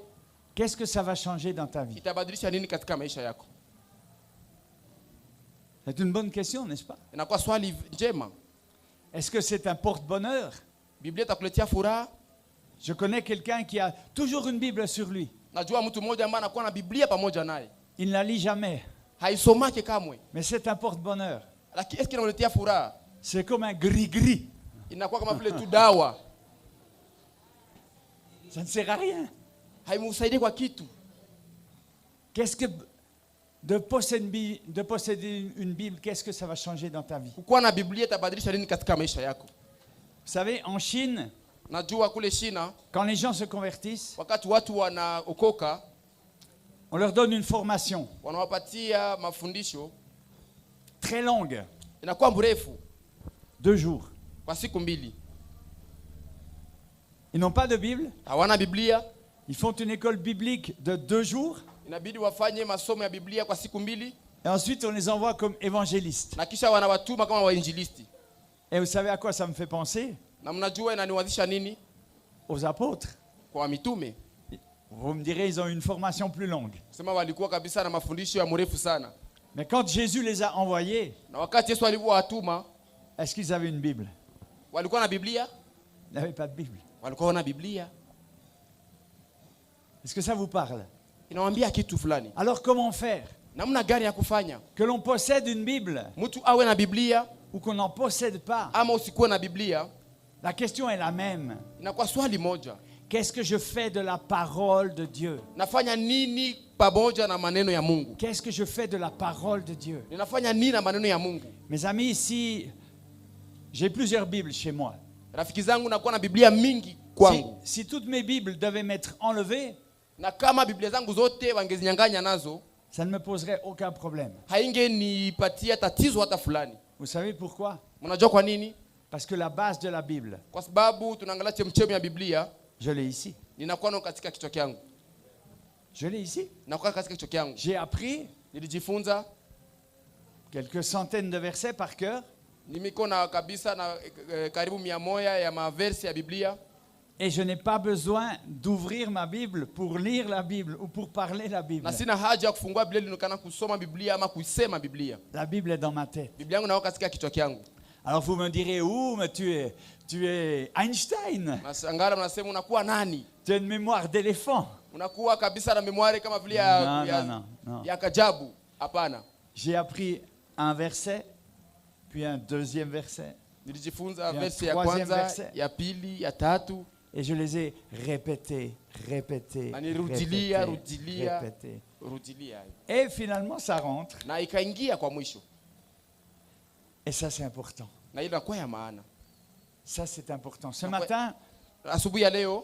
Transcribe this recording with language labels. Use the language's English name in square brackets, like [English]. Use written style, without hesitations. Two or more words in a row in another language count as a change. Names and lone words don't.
[French] Qu'est-ce que ça va changer dans ta vie? [Swahili] itabadilisha nini katika maisha yako? [French] C'est une bonne question, n'est-ce pas? [Swahili] Inakuwa swali njema. [French] Est-ce que c'est un porte-bonheur? [Swahili] Biblia itakuletea furaha. [French] Je connais quelqu'un qui a toujours une Bible sur lui. [Swahili] Najua mtu mmoja ambaye anakuwa na Biblia pamoja naye, [French] Il ne la lit jamais, [Swahili] haisomake kamwe, [French] mais c'est un porte-bonheur. [Swahili] lakini eski inamletea furaha? [French] C'est comme un gris-gris. [Swahili] Inakuwa kama vile tu dawa, [French] Ça ne sert à rien. [Swahili] haimsaidii kwa kitu. [French] Qu'est-ce que de posséder une Bible, qu'est-ce que ça va changer dans ta vie? [Swahili] Kukuwa na Biblia itabadilisha nini katika maisha yako? [French] Vous savez, en Chine, [Swahili] Najua kule China [French] quand les gens se convertissent, [Swahili] wakati watu wanaokoka [French] on leur donne une formation [Swahili] wanawapatia mafundisho, [French] très longue, [Swahili] inakuwa mrefu [French] 2 jours. [Swahili] kwa siku 2. [French] Ils n'ont pas de Bible, [Swahili] Hawana Biblia, [French] ils font une école biblique de 2 jours, [Swahili] inabidi wafanye masomo ya Biblia kwa siku 2, [French] et ensuite on les envoie comme évangélistes. [Swahili] na kisha wanawatuma kama wainjilisti. [French] Et vous savez à quoi ça me fait penser? [Swahili] Na mnajua inaniwazisha nini? [French] Aux apôtres. [Swahili] Kwa mitume. [French] Vous me direz, ils ont une formation plus longue. [Swahili] Sema walikuwa kabisa na mafundisho ya mrefu sana. [French] Mais quand Jésus les a envoyés, [Swahili] Na wakati Yesu alivyowatuma, [French] est-ce qu'ils avaient une Bible? [Swahili] walikuwa na Biblia? [French] Ils n'avaient pas de Bible. [Swahili] Walikuwa na Biblia. [French] Est-ce que ça vous parle? [Swahili] Inawaambia kitu fulani. [French] Alors comment faire? [Swahili] Namna gani ya kufanya? [French] Que l'on possède une Bible [Swahili] Mtu awe na Biblia [French] ou qu'on n'en possède pas, [Swahili] ama usikuwe na Biblia, [French] la question est la même. [Swahili] inakuwa swali moja. [French] Qu'est-ce que je fais de la parole de Dieu? [Swahili] Nafanya nini pamoja na maneno ya Mungu? [French] Qu'est-ce que je fais de la parole de Dieu? [Swahili] Ninafanya nini na maneno ya Mungu? [French] Mes amis, ici, j'ai plusieurs Bibles chez moi. [Swahili] Rafiki zangu nakuwa na Biblia mingi kwangu. [French] Si toutes mes Bibles devaient m'être enlevées, [Swahili] Na kama Biblia zangu zote wangezinyang'anya nazo, [French] ça ne me poserait aucun problème. [Swahili] haingenipatia tatizo hata fulani. [French] Vous savez pourquoi? [Swahili] Mnajua kwa nini? [French] Parce que la base de la Bible, [Swahili] Kwa sababu tunaangalia chemchemi ya Biblia, [French] je l'ai ici. [Swahili] ninakuwa nayo katika kichwa changu. [French] Je l'ai ici. [Swahili] Nakuwa katika kichwa changu. [French] J'ai appris [Swahili] Nilijifunza, [French] quelques centaines de versets par cœur. [Swahili] nimiko na kabisa na karibu 100 ya maversi ya Biblia. [French] Et je n'ai pas besoin d'ouvrir ma Bible pour lire la Bible ou pour parler la Bible. [Swahili] Na sina haja ya kufungua Biblia ili nikana kusoma Biblia ama kuisema Biblia. [French] La Bible est dans ma tête. [Swahili] Biblia yangu nao katika kichwa changu. [French] Alors vous me direz, mais tu es Einstein. [Swahili] Nashangaa mnasema unakuwa nani? [French] Tu as une mémoire d'éléphant. [Swahili] Unakuwa kabisa na memoire kama vile ya kajabu. Hapana. [French] J'ai appris un verset, puis un deuxième verset. [Swahili] Nilijifunza verse ya kwanza, ya pili, ya tatu. [French] Et je les ai répétés. Et finalement, ça rentre. [Swahili] Na ikaingia kwa mwisho. [French] Et ça, c'est important. [Swahili] Na inakuwa ya maana. [French] Ça, c'est important. Ce matin, [Swahili] asubuhi ya leo,